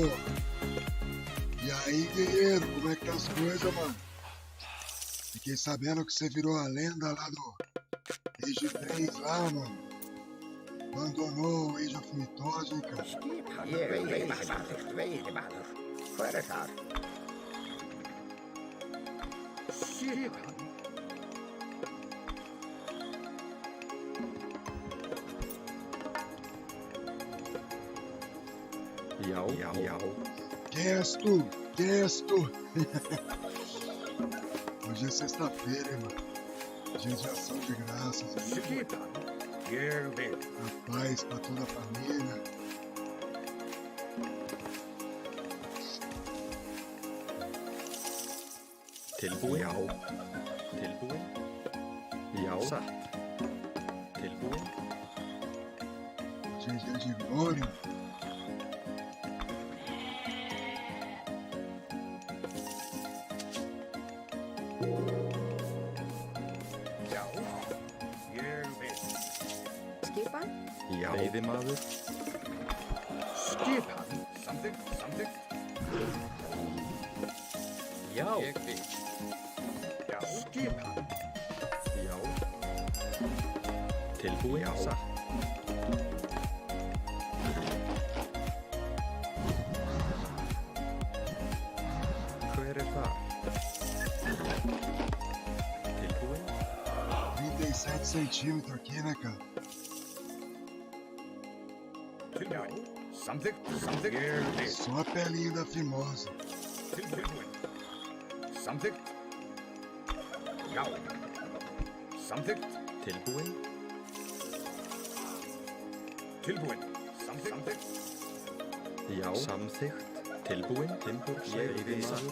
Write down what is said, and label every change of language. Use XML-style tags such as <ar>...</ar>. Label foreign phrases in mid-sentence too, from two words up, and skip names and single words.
<pt>E aí, guerreiro, como é que tá as coisas, mano? Fiquei sabendo que você virou a lenda lá do Age 3 lá, mano. Abandonou o Age of Mythos, hein, cara?</pt> <is>Skipan. Ég samþykkt, veiðimaður. Hver er þar? Skipan. Já.</is> <pt>Quem és tu? Quem és tu? Hoje é sexta-feira, hein, mano? Dia de ação de graças, hein?</pt> <is>Skipan. Ég vil.</is> <pt>A paz pra toda a família.</pt> <is>Tilbúin. Já. Tilbúin. Já, satt. Tilbúin.</is> <pt>Hoje é dia de glória.</pt> <is>Já, ég vil. skipan. Já. Veiðimaður. Skipan. Samþykkt. Já. Ég vil. Já, skipan. Já. Tilbúin, já. Satt. Hver er það? Tilbúin.</is> <pt>37 centímetros aqui, né, cara?</pt> <is>Já, samþykkt. Ég vil.</is> <pt>Só a pelinha da fimosa.</pt> <is>Tilbúin. Samþykkt. Já. Samþykkt. Tilbúin. Tilbúin. Samþykkt. Já. Samþykkt. Tilbúin. Timbur. Veiðimaður.</is>